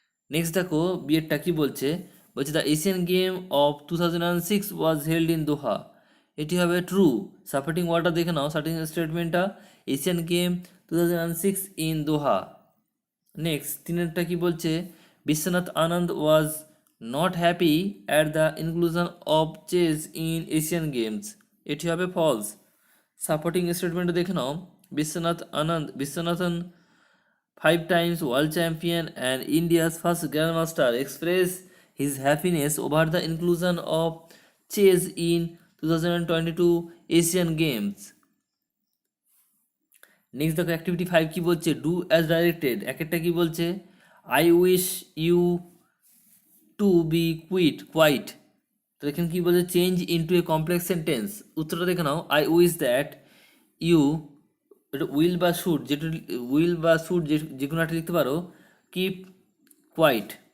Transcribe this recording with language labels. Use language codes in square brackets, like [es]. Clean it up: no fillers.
[bn] Next দেখো বিয়েরটা কি বলছে, [en] The Asian game of 2006 was held in Doha. [bn] এটি হবে ট্রু। সাপোর্টিং ওয়ার্ডটা দেখে নাও, supporting স্টেটমেন্টটা [en] Asian game 2006 in Doha. [bn] Next তিনেরটা কি বলছে, [en] Viswanath Anand was not happy at the inclusion of chess in Asian games. [bn] এটি হবে ফলস। সাপোর্টিং স্টেটমেন্টটা দেখে নাও, [en] Viswanathan 5 times world champion and India's first grandmaster expressed his happiness over the inclusion of chess in 2022 Asian Games. [bn] Next দেখো activity 5 কি বলছে, [en] Do as directed. [bn] একটা কি বলছে, [en] I wish you to be quiet. [bn] তো এখানে কি বলছে, [en] Change into a complex sentence. [bn] উত্তরটা দেখে নাও, [en] I wish that you, [bn] এটা উইল বা শুড, যেটা উইল বা শুড যে কোনো একটা লিখতে পারো, [en] Keep quiet.